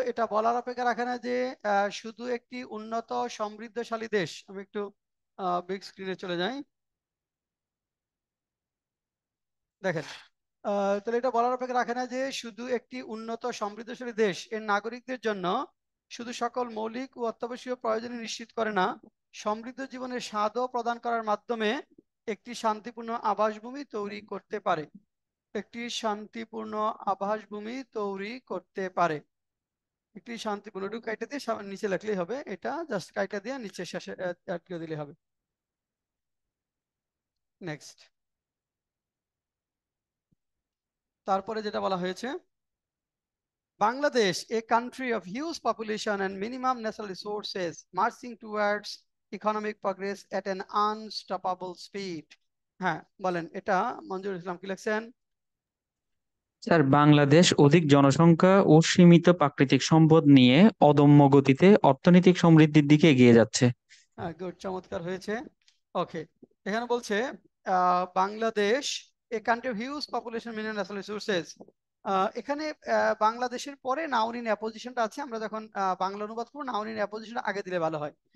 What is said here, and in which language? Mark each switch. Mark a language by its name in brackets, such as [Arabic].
[Bangla] এটা বলার অপেক্ষা রাখে না যে শুধু একটি উন্নত সমৃদ্ধশালী দেশ, আমি একটু বিগ স্ক্রিনে চলে যাই, দেখেন তাহলে এটা বলার অপেক্ষা রাখে না যে শুধু একটি উন্নত সমৃদ্ধশালী দেশ এর নাগরিকদের জন্য শুধু সকল মৌলিক ও অত্যাবশ্যকীয় প্রয়োজন নিশ্চিত করে না, সমৃদ্ধ জীবনের স্বাদও প্রদান করার মাধ্যমে একটি শান্তিপূর্ণ আবাসভূমি তৈরি করতে পারে, একটি শান্তিপূর্ণ আবাসভূমি তৈরি করতে পারে। একটি শান্তিপূর্ণ, একটু কাইটা দিয়ে নিচে লিখলেই হবে, এটা জাস্ট কাইটা দিয়ে নিচে শেষে অ্যাড করে দিলে হবে। [English] next, [Bangla] তারপরে যেটা বলা হয়েছে, [English] Bangladesh, a country of huge population and minimum natural resources, marching towards economic progress at an unstoppable speed. [Bangla] হ্যাঁ বলেন, এটা মঞ্জুর ইসলাম কি লিখছেন? স্যার বাংলাদেশ অধিক জনসংখ্যা ও সীমিত প্রাকৃতিক সম্পদ নিয়ে অদম্য গতিতে অর্থনৈতিক সমৃদ্ধির দিকে এগিয়ে যাচ্ছে। গুড, চমৎকার হয়েছে। ওকে, এখানে বলছে Bangladesh [English] a country of huge population minimum natural resources, [Bangla] এখানে বাংলাদেশের পরে নাউন ইন অ্যাপোজিশনটা আছে, আমরা যখন বাংলা অনুবাদ করবো নাউন ইন অ্যাপোজিশনটা আগে দিলে ভালো হয়।